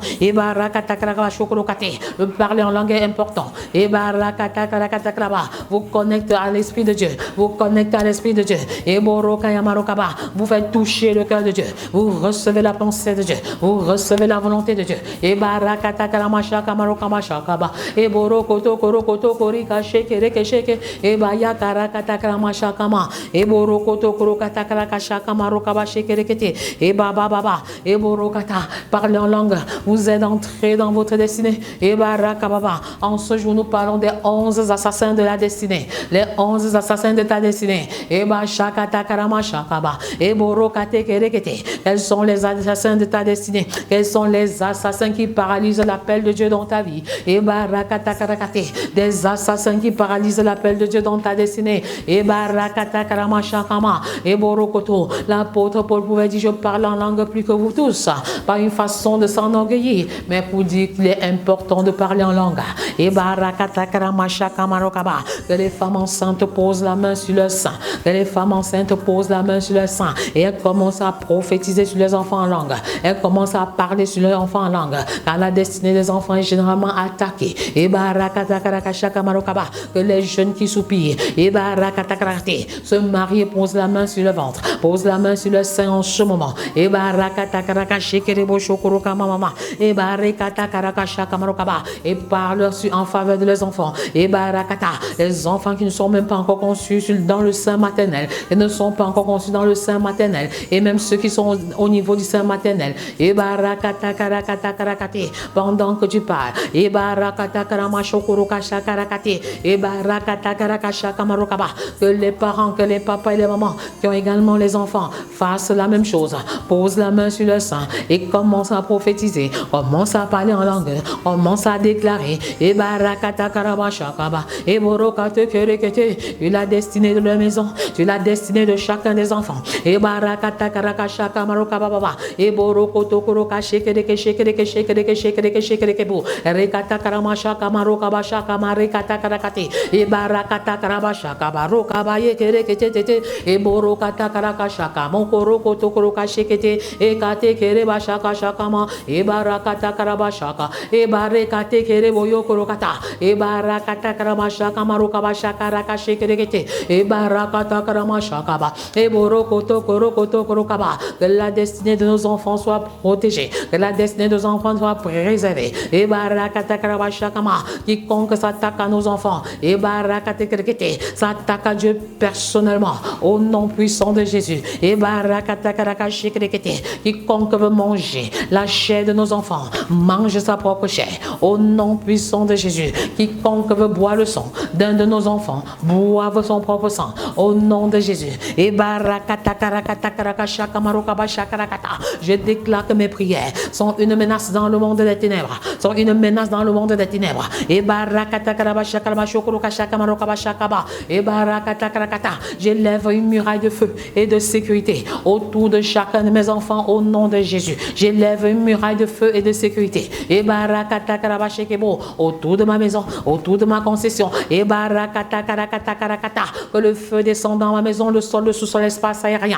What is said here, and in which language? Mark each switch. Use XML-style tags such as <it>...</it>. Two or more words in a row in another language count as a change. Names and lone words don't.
<fr>Et le parler en langue est important. Et vous connectez à l'Esprit de Dieu. Vous connectez à l'Esprit de Dieu. Et vous faites toucher le cœur de Dieu. Vous recevez la pensée de Dieu. Vous recevez la volonté de Dieu. Et karamasha kamarokama shakaba. E borokoto korokoto korika sheke reke sheke. E baya karakata karamasha kama. E borokoto korokata karakasha kamarokaba sheke rekete. E baba baba. E borokata. Parlez en langue. Vous êtes entrés dans votre destinée. Et barakababa. En ce jour, nous parlons des 11 assassins de la destinée. Les 11 assassins de ta destinée. Et bashakata karamashakaba. Et borokate kerekete. Quels sont les assassins de ta destinée? Quels sont les assassins qui paralysent l'appel de Dieu dans ta vie? Et barakata karakate. Des assassins qui paralysent l'appel de Dieu dans ta destinée. Et barakata karamashakama. Et borokoto. L'apôtre Paul pouvait dire: je parle en langue plus que vous tous. Pas une façon de s'enorgueillir, mais pour dire qu'il est important de parler en langue. Et barakata karamashaka marokaba. Que les femmes enceintes posent la main sur le sein. Que les femmes enceintes posent la main sur le sein. Et elles commencent à prophétiser sur les enfants en langue. Elles commencent à parler sur les enfants en langue. Car la destinée des enfants est généralement attaquée. Et barakata karakashaka marokaba. Que les jeunes qui soupirent, et barakata karakate, se marient et posent la main sur le ventre. Pose la main sur le sein en ce moment. Et barakata karakashikere shokoroka mama. Et barakata karakashaka marokaba. Et parle en faveur de les enfants. Et barakata, les enfants qui ne sont même pas encore conçus dans le sein maternel. Et ne sont pas encore conçus dans le sein maternel. Et même ceux qui sont au niveau du sein maternel. Et barakata karakata karakate. Pendant que tu parles. Et barakata karamashokoroka shakarakate. Et barakata karakashaka marokaba. Que les parents, que les papas et les mamans qui ont également les enfants fassent la même chose. Pose la main sur le sein et commence à prophétiser. Commence à parler en langue. Commence à déclarer. Et barakata karabashakaba. Et borokate kerekete. Tu la destinée de la maison. Tu la destinée de chacun des enfants. Et barakata karakashaka marokababa. Et borokoto koroka shekereke shekereke shekereke shekereke shekereke bo. Rekata karamashaka marokabashaka marekata karakate. Et barakata karabashaka barokaba yekerekete tete. Et borokata karakashaka mokorokoto koroka shekete. Et kate kereba shaka shakama. Et barakata karabashaka. Et barekate kerebo yokorokata. Et barakata karamashaka marokabashaka rakashekerekete. Et barakata karamashaka ba. Et borokoto korokoto korokaba. Que la destinée de nos enfants soit protégée. Que la destinée de nos enfants soit préservée. Et barakata karabashakama. Quiconque s'attaque à nos enfants. Et barakate kerekete. S'attaque à Dieu personnellement. Au nom puissant de Jésus. Et barakata karakashekerekete. Quiconque veut manger la chair de nos enfants, mange sa propre chair. Au nom puissant de Jésus. Quiconque veut boire le sang d'un de nos enfants, boive son propre sang. Au nom de Jésus. Et barakata karakata karakashaka marokabashakarakata. Je déclare que mes prières sont une menace dans le monde des ténèbres. Sont une menace dans le monde des ténèbres. Et barakata karabashakaramashokoroukashaka marokabashakaba. Et barakata karakata. J'élève une muraille de feu et de sécurité autour de chacun de mes enfants au nom de Jésus. J'élève une muraille de feu et de sécurité. Et barakata karabashekebo autour de ma maison, autour de ma concession. Et barakata karakata karakata. Que le feu descende dans ma maison, le sol, le sous-sol, l'espace aérien.</fr>